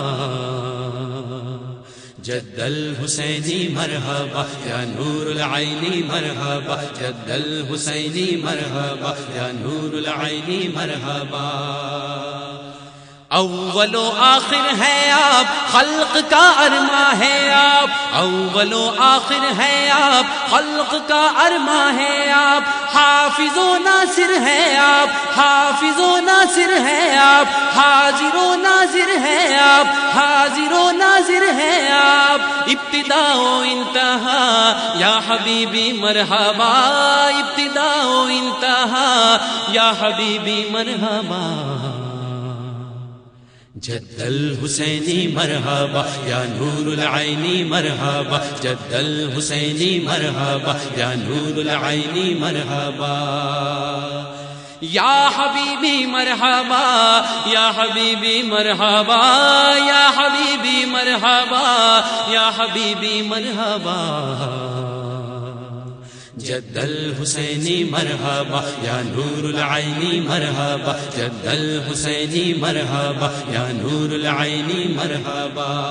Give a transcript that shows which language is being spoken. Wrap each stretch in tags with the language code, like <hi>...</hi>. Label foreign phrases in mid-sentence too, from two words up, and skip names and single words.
<ar>جد الحسینی مرحبا، یا نور العینی مرحبا، جد الحسینی مرحبا، یا نور العینی مرحبا،</ar> <ur>اول و آخر ہے آپ، خلق کا ارماں ہے آپ، اول و آخر ہے آپ، خلق کا ارماں ہے آپ، حافظ و ناصر ہے آپ، حافظ و ناصر ہے آپ، حاضر و ناظر ہے آپ، حاضر و ناظر ہے آپ، ابتدا و انتہا،</ur> <ar>یا حبیبی مرحبا،</ar> <ur>ابتدا و انتہا،</ur> <ar>یا حبیبی مرحبا، جد الحسینی مرحبا، یا نور العینی مرحبا، جد الحسینی مرحبا، یا نور العینی مرحبا، یا حبیبی مرحبا، یا حبیبی مرحبا، یا حبیبی مرحبا، یا حبیبی مرحبا، جد الحسینی مرحبا، یا نور العینی مرحبا، جد الحسینی مرحبا، یا نور العینی مرحبا،</ar>